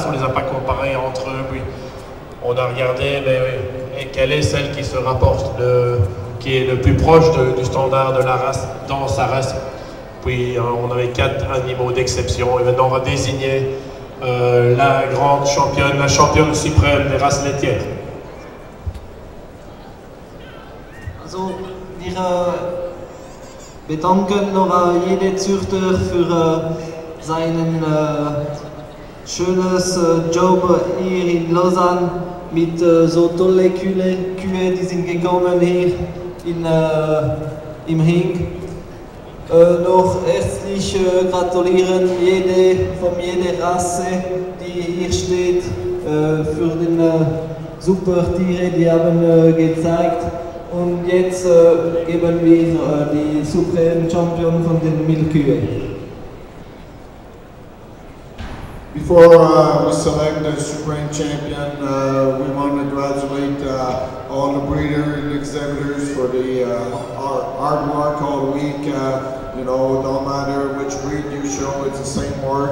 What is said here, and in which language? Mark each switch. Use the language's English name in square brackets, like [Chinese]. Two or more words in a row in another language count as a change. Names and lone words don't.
[French] On ne les a pas comparés entre eux, puis on a regardé quelle est celle qui se rapporte, qui est le plus proche du standard de la race dans sa race. Puis on avait 4 animaux d'exception et maintenant on va désigner la grande championne, la championne suprême des races laitières. [German] Also, wir bedanken noch jeden Züchter für seinen schönes Job hier in Lausanne mit so tolle Kühe, die sind gekommen hier im Ring. Noch herzlich gratulieren von jeder Rasse, die hier steht, für den super Tiere, die haben gezeigt. Und jetzt geben wir die [English] Supreme Champion [German] von den Milchkühen. [English] Before we select the Supreme Champion, we want to congratulate all the breeders and exhibitors for the hard work all week. You know, no matter which breed you show, it's the same work.